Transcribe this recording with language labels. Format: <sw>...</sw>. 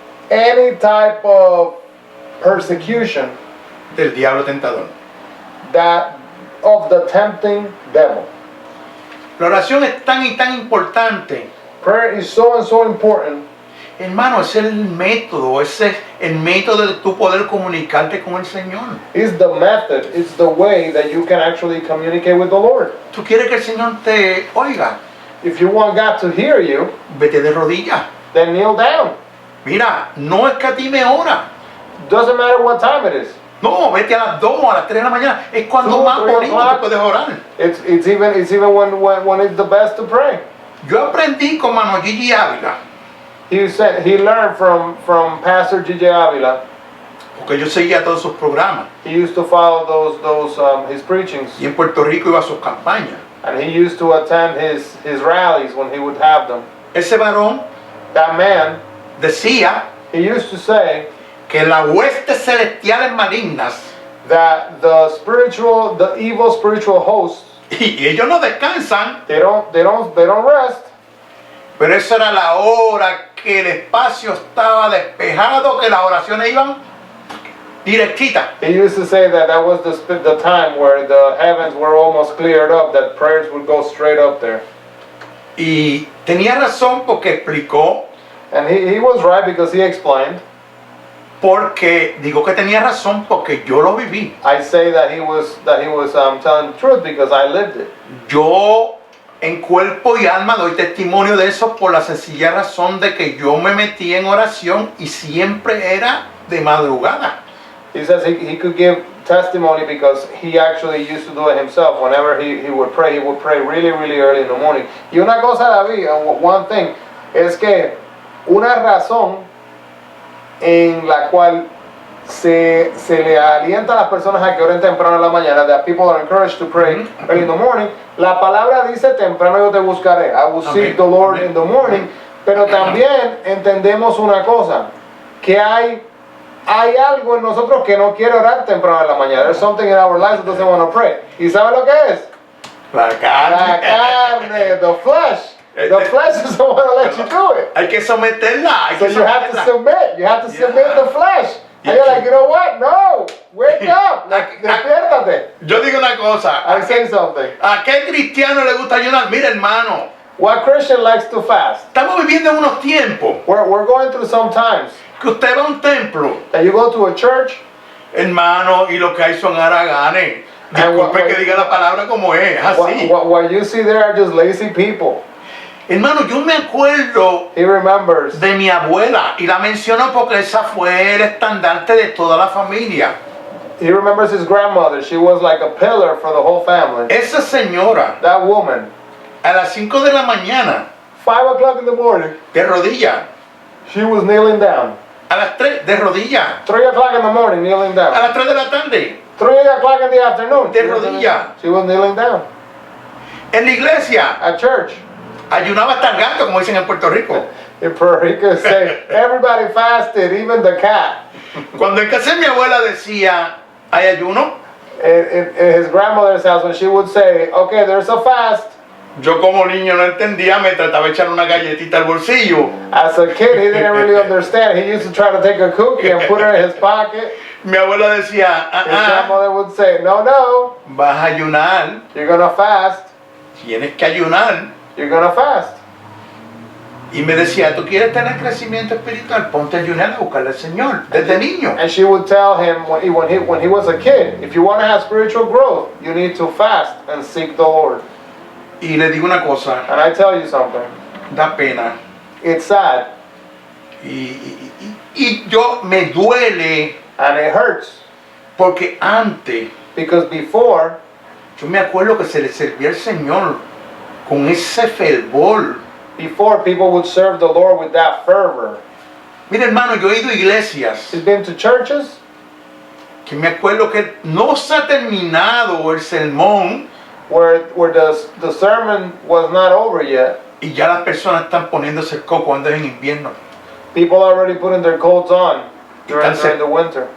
<en>any type of persecution</en> <es>del diablo tentador.</es> <en>that of the tempting devil.</en> <es>La oración es tan y tan importante.</es> <en>Prayer is so and so important.</en> <es>Hermano, ese es el método, ese es el método de tu poder comunicarte con el Señor.</es> <en>It's the method, it's the way that you can actually communicate with the Lord.</en> <es>Tú quieres que el Señor te oiga,</es> <en>If you want God to hear you,</en> <es>vete de rodillas.</es> <en>then kneel down.</en> <es>Mira, no escatime hora.</es> <en>Doesn't matter what time it is.</en> <es>No, vete a las 2, a las 3 de la mañana. Es cuando</es> <en>2,</en> <es>más</es> <en>3</en> <es>bonito</es> <en>o'clock.</en> <es>tú puedes orar.</es> <en>It's even when it's the best to pray.</en> <es>Yo aprendí con Mano Gigi Ávila,</es> <en>He learned from Pastor G.J. Avila.</en> <es>porque yo seguía todos sus programas.</es> <en>He used to follow his preachings,</en> <es>Y en Puerto Rico iba a sus campañas.</es> <en>and he used to attend his rallies when he would have them.</en> <es>Ese varón</es> <en>That man,</en> <es>decía</es> <en>he used to say</en> <es>que las huestes celestiales malignas,</es> <en>that the evil spiritual hosts,</en> <es>y ellos no descansan,</es> <en>they don't rest.</en> <es>pero esa era la hora que el espacio estaba despejado, que las oraciones iban directitas.</es> <en>He used to say that was the time where the heavens were almost cleared up, that prayers would go straight up there.</en> <es>Y tenía razón porque explicó,</es> <en>And he was right because he explained.</en> <es>porque digo que tenía razón porque yo lo viví.</es> <en>I say that he was telling the truth because I lived it.</en> <es>Yo en cuerpo y alma doy testimonio de eso por la sencilla razón de que yo me metí en oración y siempre era de madrugada.</es> <en>He says he could give testimony because he actually used to do it himself. Whenever he would pray really, really early in the morning.</en> <es>Y una cosa, David,</es> <en>one thing,</en> <es>es que una razón en la cual se le alienta a las personas a que oren temprano en la mañana,</es> <en>that people are encouraged to pray early in the morning.</en> <es>La palabra dice, temprano yo te buscaré.</es> <en>I will seek the Lord in the morning.</en> <es>Pero también entendemos una cosa, que hay algo en nosotros que no quiere orar temprano en la mañana.</es> <en>There's something in our lives that doesn't want to pray.</en> <es>¿Y sabe lo que es? La La carne. carne,</es> <en>the flesh. The flesh doesn't want to let you do it.</en> <es>Hay que someterla. Hay</es> <en>So</en> <es>que</es> <en>you have to</en> <es>someterla.</es> <en>submit. You have to submit Yeah. the flesh. And you're like, you know what? No. Wake up. Like,</en> <es>despiértate. Yo digo una cosa.</es> <en>I say something.</en> <es>¿A qué cristiano le gusta ayunar? Mira, hermano,</es> <en>What Christian likes to fast?</en> <es>estamos viviendo en unos tiempos</es> <en>We're going through some times</en> <es>que usted va a un templo,</es> <en>that you go to a church</en> <es>hermano, y lo que hay son haraganes.</es> <en>And what-</en> <es>Disculpe que diga la palabra como es, así.</es> <en>what you see there are just lazy people.</en> <es>Hermano, yo me acuerdo</es> <en>He remembers.</en> <es>de mi abuela y la menciono porque esa fue el estandarte de toda la familia.</es> <en>He remembers his grandmother. She was like a pillar for the whole family.</en> <es>Esa señora,</es> <en>That woman,</en> <es>a las 5 de la mañana,</es> <en>5 o'clock in the morning,</en> <es>de rodillas,</es> <en>she was kneeling down.</en> <es>a las 3 de rodillas,</es> <en>3 o'clock in the morning, kneeling</en> <es>a</es> <en>down.</en> <es>las 3 de la tarde,</es> <en>3 o'clock in the afternoon,</en> <es>De rodilla.</es> <en>she was kneeling down.</en> <es>en la iglesia,</es> <en>At church,</en> <es>ayunaba hasta el gato, como dicen en Puerto Rico.</es> <en>in Puerto Rico, say, everybody fasted, even the cat.</en> <es>Cuando en casa de mi abuela decía, ¿hay ayuno?</es> <en>In his grandmother's house, when she would say, okay, there's a fast.</en> <es>Yo como niño no entendía, me trataba de echar una galletita al bolsillo.</es> <en>As a kid, he didn't really understand. He used to try to take a cookie and put it in his pocket.</en> <es>Mi abuela decía,</es> <en>His grandmother would say, no,</en> <es>vas a ayunar,</es> <en>you're gonna fast.</en> <es>tienes que ayunar.</es> <en>You're gonna fast.</en> <es>Y me decía, ¿tú quieres tener crecimiento espiritual? Ponte a ayunar a buscarle al Señor, desde niño.</es> <en>And she would tell him when he was a kid, if you want to have spiritual growth, you need to fast and seek the Lord.</en> <es>Y le digo una cosa,</es> <en>And I tell you something,</en> <es>da pena.</es> <en>it's sad</en> <es>Y yo me duele</es> <en>and it hurts</en> <es>porque antes,</es> <en>because before,</en> <es>yo me acuerdo que se le servía al Señor con ese fervor.</es> <en>before people would serve the Lord with that fervor.</en> <es>Mira hermano, yo he ido a iglesias</es> <en>He's been to churches</en> <es>que me acuerdo que no se ha terminado el sermón</es> <en>where the sermon was not over yet.</en> <es>y ya las personas están poniéndose el coco cuando es en invierno</es> <en>People already putting their coats on during the winter.</en>